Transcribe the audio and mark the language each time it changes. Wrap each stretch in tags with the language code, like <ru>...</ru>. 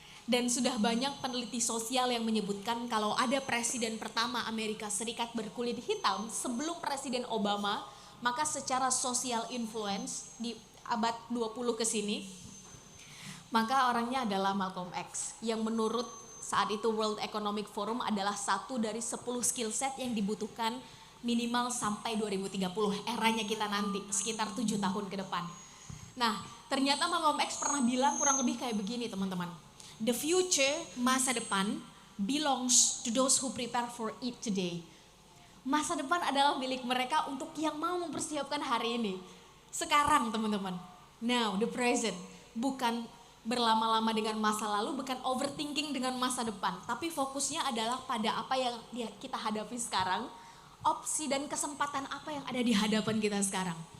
<id>Dan sudah banyak peneliti sosial yang menyebutkan kalau ada presiden pertama Amerika Serikat berkulit hitam sebelum Presiden Obama, maka secara social influence di abad 20 ke sini, maka orangnya adalah Malcolm X yang menurut saat itu World Economic Forum adalah satu dari 10 skill set yang dibutuhkan minimal sampai 2030, eranya kita nanti, sekitar 7 tahun ke depan. Nah, ternyata Malcolm X pernah bilang kurang lebih kayak begini, teman-teman.</id> <en>The future,</en> <id>masa depan,</id> <en>belongs to those who prepare for it today.</en> <id>Masa depan adalah milik mereka untuk yang mau mempersiapkan hari ini. Sekarang, teman-teman.</id> <en>Now, the present.</en> <id>Bukan berlama-lama dengan masa lalu, bukan overthinking dengan masa depan. Tapi fokusnya adalah pada apa yang kita hadapi sekarang, opsi dan kesempatan apa yang ada di hadapan kita sekarang.</id>